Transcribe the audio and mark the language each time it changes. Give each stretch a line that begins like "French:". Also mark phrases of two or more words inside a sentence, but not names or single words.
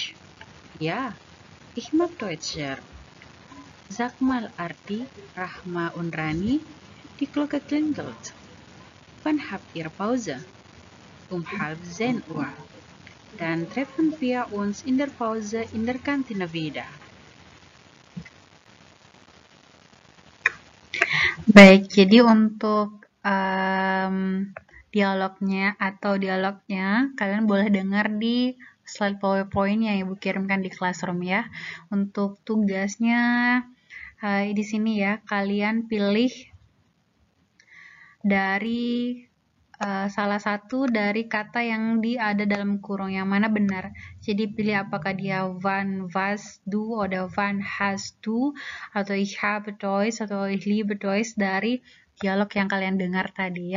German: Ja, ich mag Deutsch sehr. Sag mal, Ardi, Rahma und Rani, die Glocke klingelt. Wann habt ihr Pause? Um 9:30. Dann treffen wir uns in der Pause in der Kantine wieder.
Indonesian: Baik, jadi untuk dialognya kalian boleh dengar di slide PowerPoint yang Ibu kirimkan di Classroom ya. Untuk tugasnya di sini ya, kalian pilih dari salah satu dari kata yang ada dalam kurung yang mana benar. Jadi pilih apakah dia
German: wann, was, du, oder wann hast du,
Indonesian: atau
German: ich habe Deutsch,
Indonesian: atau
German: ich liebe Deutsch
Indonesian: dari dialog yang kalian dengar tadi ya.